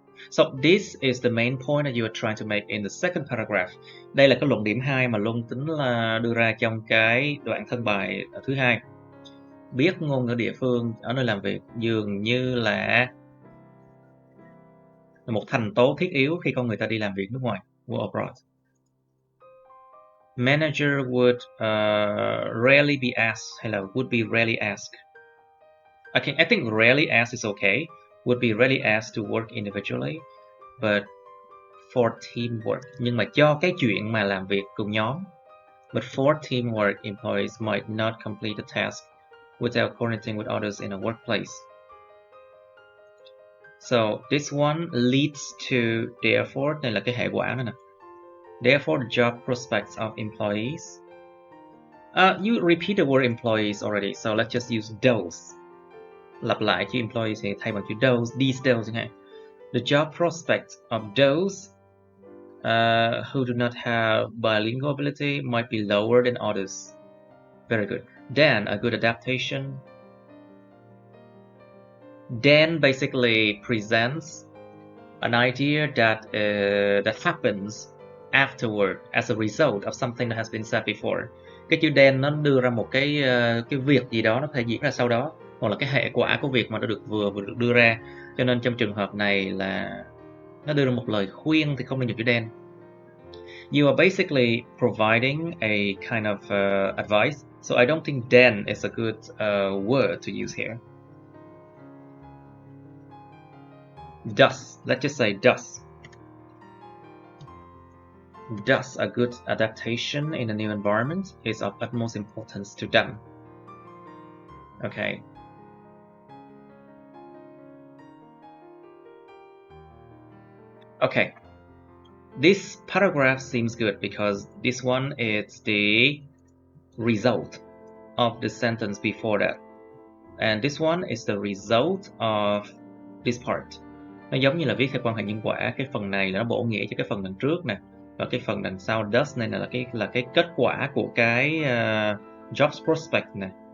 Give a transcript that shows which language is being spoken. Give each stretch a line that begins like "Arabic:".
English: So this is the main point that you are trying to make in the second paragraph.
Vietnamese: Đây là cái luận điểm 2 mà Luân tính là đưa ra trong cái đoạn thân bài thứ 2. Biết ngôn ngữ địa phương ở nơi làm việc dường như là một thành tố thiết yếu khi con người ta đi làm việc nước ngoài,
English: go abroad. Manager would rarely be asked,
Vietnamese: hay là
English: would be rarely asked. I think rarely asked is okay. Would be rarely asked to work individually, but for teamwork.
Vietnamese: Nhưng mà cho cái chuyện mà làm việc cùng nhóm.
English: But for teamwork, employees might not complete the task without coordinating with others in a workplace. So this one leads to therefore,
Vietnamese: đây là cái hệ quả nữa nè.
English: Therefore, the job prospects of employees. You repeat the word employees already, so let's just use those.
Vietnamese: Lặp lại chữ employees thì thay bằng chữ those chẳng hạn.
English: The job prospects of those who do not have bilingual ability might be lower than others. Very good. Then a good adaptation. Then basically presents an idea that happens afterward as a result of something that has been said before.
Vietnamese: Cái chữ then nó đưa ra một cái việc gì đó nó thể diễn ra sau đó, hoặc là cái hệ quả của việc mà nó vừa được đưa ra. Cho nên trong trường hợp này là nó đưa ra một lời khuyên thì không nên dùng chữ then.
English: You are basically providing a kind of advice, so I don't think then is a good word to use here. Thus, let's just say thus. Thus, a good adaptation in a new environment is of utmost importance to them. Okay. Okay. This paragraph seems good because this one is the result of the sentence before that. And this one is the result of this part.
Vietnamese: Nó giống như là viết theo quan hệ nhân quả. Cái phần này là nó bổ nghĩa cho cái phần đằng trước nè. Và cái phần đằng sau does này là cái kết quả của cái jobs prospect này.